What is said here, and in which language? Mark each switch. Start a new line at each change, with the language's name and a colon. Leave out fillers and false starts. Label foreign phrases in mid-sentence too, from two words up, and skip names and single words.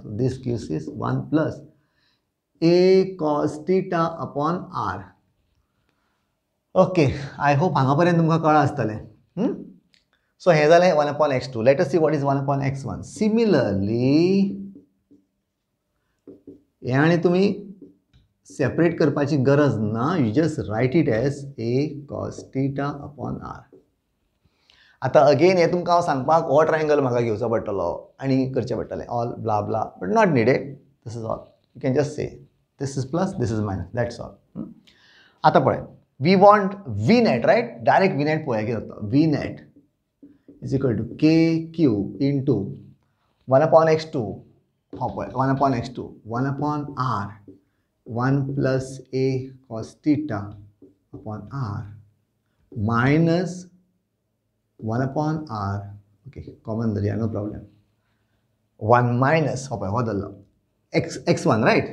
English: So this gives is 1 plus a cos theta upon r.
Konkani: Okay, I hope hanga parent tumka kala astale.
English: So
Konkani: हे झाले
English: 1 upon x2. Let us see what is 1 upon x1. Similarly,
Konkani: हे आणि तुम्ही सेपरेट करपाची गरज ना,
English: you just write it as a cos theta upon r.
Konkani: आता अगेन हे तुमकां हांव सांगपाक हो ट्रायंगल म्हाका घेवचो पडटलो आनी करचें पडटलें
English: all blah blah, but not needed. this is all. you can just say this is plus, this is minus, that's all.
Konkani: आता पळय,
English: we want V net, right? direct V net
Konkani: पळोवया कितें जाता.
English: V net is equal to k q इंटू 1 upon x2.
Konkani: हो पळय,
English: 1 upon x2, 1 upon r, 1 plus a cos theta upon r minus 1 upon r. Okay, common there, no problem. 1 minus, okay, what the x1, right?